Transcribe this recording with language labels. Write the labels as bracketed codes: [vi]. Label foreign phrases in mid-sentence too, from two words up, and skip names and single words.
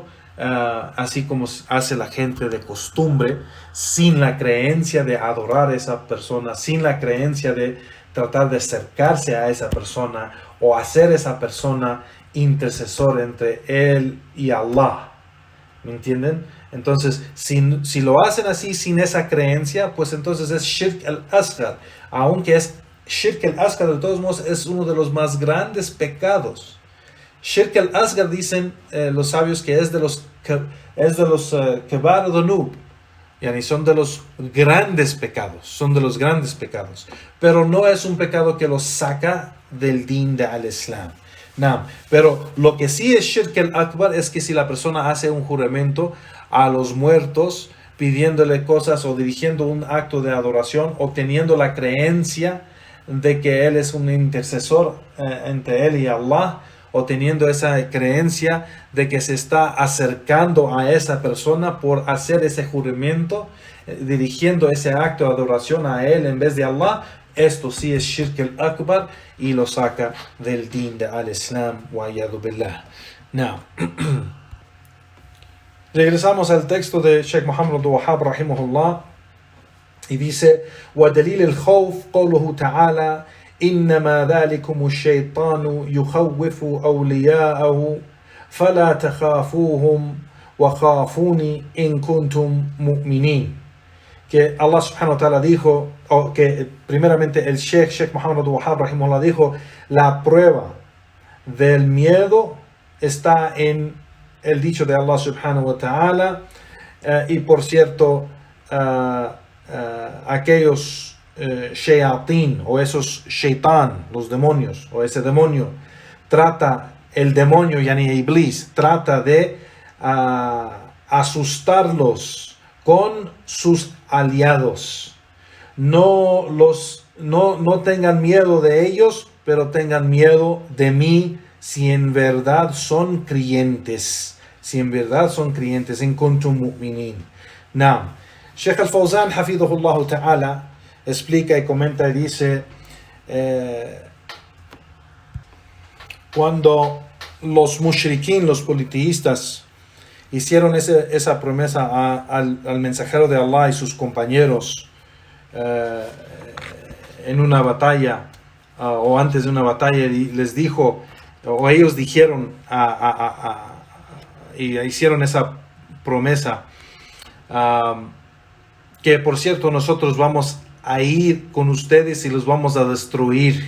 [es] Así como hace la gente de costumbre, sin la creencia de adorar a esa persona, sin la creencia de tratar de acercarse a esa persona o hacer esa persona intercesor entre él y Allah. ¿Me entienden? Entonces, si lo hacen así sin esa creencia, pues entonces es [ar] شرك الأصغر. [es] Aunque es [ar] شرك الأصغر, [es] de todos modos es uno de los más grandes pecados. [ar] شرك الأصغر, [es] dicen los sabios, que es de los [ar] كبائر الذنوب, [es] yani son de los grandes pecados, pero no es un pecado que los saca del din del Islam. No, pero lo que sí es [ar] شرك الأكبر [es] es que si la persona hace un juramento a los muertos, pidiéndole cosas o dirigiendo un acto de adoración, o teniendo la creencia de que él es un intercesor entre él y Allah, o teniendo esa creencia de que se está acercando a esa persona por hacer ese juramento, dirigiendo ese acto de adoración a él en vez de Allah, esto sí es [ar] شرك الأكبر [es] y lo saca del din de al-Islam, [ar] والعياذ بالله. [es] Now, regresamos al texto de Sheikh Muhammad Abdul Wahhab rahimahullah, y dice: [ar] وَدَلِيلِ الْخَوْفِ قَوْلُهُ تَعَالَى إِنَّمَا ذَلِكُمُ الشَّيْطَانُ يُخَوِّفُ أَوْلِيَاءَهُ فَلَا تَخَافُوهُمْ وَخَافُونِ إِن كُنتُم مُؤْمِنِينَ. [es] Que Allah [ar] سبحانه وتعالى [es] dijo, o que primeramente el Sheikh Muhammad Abdul Wahhab rahimahullah dijo, la prueba del miedo está en el dicho de Allah [ar] سبحانه وتعالى, [es] y por cierto, aquellos shayatin, o esos shaitan, los demonios, o ese demonio, el demonio, yani Iblis, trata de asustarlos con sus aliados. No tengan miedo de ellos, pero tengan miedo de mí, si en verdad son creyentes. si en verdad son creyentes, [ar] إن كنتم مؤمنين. نعم. [es] Sheikh al-Fawzan, [ar] حفظه الله تعالى, [es] explica y comenta y dice, cuando los mushrikin, los politeístas, hicieron esa promesa al mensajero de Allah y sus compañeros en una batalla o antes de una batalla, les dijo, o ellos dijeron y hicieron esa promesa, que por cierto nosotros vamos a ir con ustedes y los vamos a destruir.